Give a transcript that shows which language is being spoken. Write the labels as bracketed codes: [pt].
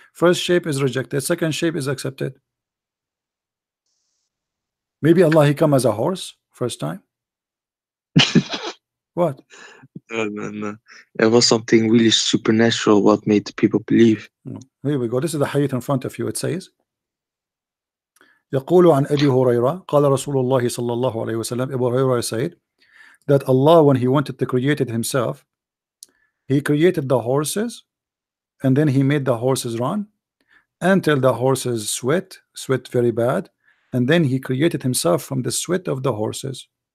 [en] First shape is rejected. Second shape is accepted. Maybe Allah, he come as a horse first time. What? No. It was something really supernatural what made the people believe. Here we go. This is the hadith in front of you. It says [ar] يقول عن أبي هريرة قال رسول الله صلى الله عليه وسلم. [en] Abu Hurairah said that Allah, when he wanted to create it himself, he created the horses, and then he made the horses run until the horses sweat very bad, and then he created himself from the sweat of the horses.